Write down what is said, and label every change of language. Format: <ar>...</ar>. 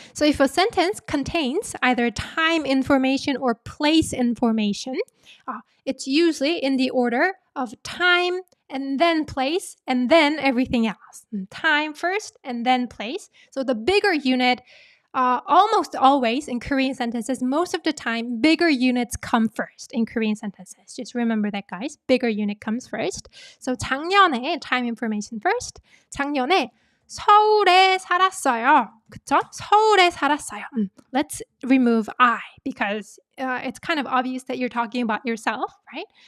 <en>So if a sentence contains either time information or place information, it's usually in the order of time and then place and then everything else. Time first and then place. So the bigger unit, almost always in Korean sentences, most of the time, bigger units come first in Korean sentences. Just remember that, guys. Bigger unit comes first. So 작년에, time information first.</en> <ko>작년에 서울에 살았어요. 그쵸? 서울에 살았어요.</ko> <en>Let's remove I because it's kind of obvious that you're talking about yourself, right?</en>